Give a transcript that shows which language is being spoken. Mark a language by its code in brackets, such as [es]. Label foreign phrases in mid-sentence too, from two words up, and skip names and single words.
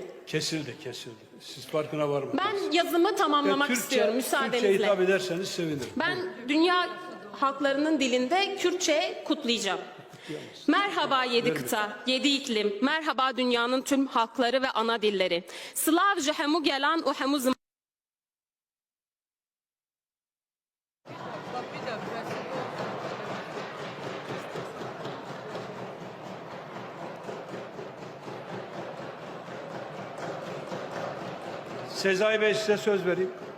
[tr] Kesildi. Siz farkına var mısınız? Ben yazımı tamamlamak istiyorum müsaadenizle. Türkçe hitap ederseniz sevinirim. Ben dünya halklarının dilinde Kürtçe kutlayacağım. Merhaba yedi kıta, yedi iklim. Merhaba dünyanın tüm halkları ve ana dilleri. [ku] Slav ji hemu gelan u hemu zım... [tr] Sezai Bey, size söz vereyim.